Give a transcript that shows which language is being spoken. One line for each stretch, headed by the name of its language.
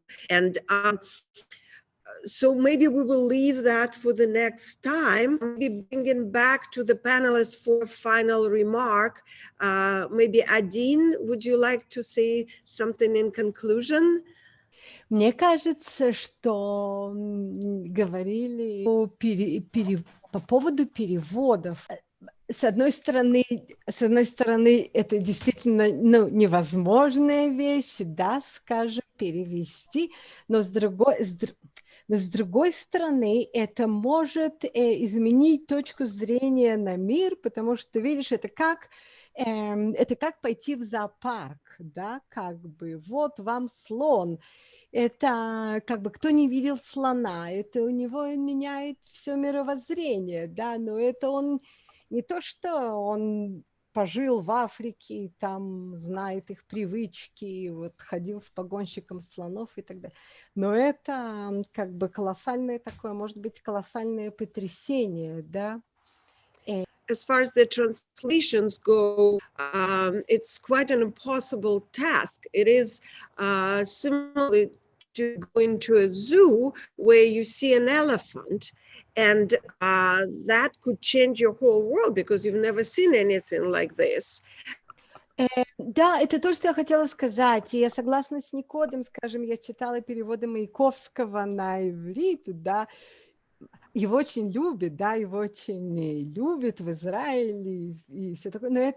English: And so maybe we will leave that for the next time. Maybe bringing back to the panelists for a final remark. Maybe Adine, would you like to say something in conclusion?
Russian: Мне кажется, что говорили по поводу переводов. С одной стороны, это действительно, ну, невозможная вещь, да, скажем, перевести, но с другой стороны, это может изменить точку зрения на мир, потому что, видишь, это как пойти в зоопарк, да, как бы, вот вам слон. Это как бы кто не видел слона, это у него меняет все мировоззрение, да, но это он не то, что он пожил в Африке, там знает их привычки, вот ходил с погонщиком слонов и так далее. Но это как бы колоссальное такое, может быть, колоссальное потрясение, да.
English: As far as the translations go, it's quite an impossible task. It is similar to going to a zoo where you see an elephant, and that could change your whole world because you've never seen anything like this.
Russian: Да, это то, что я хотела сказать. И я согласна с Никодом, скажем, я читала переводы Маяковского на иврит, да, его очень любят, да, его очень любят в Израиле и все такое.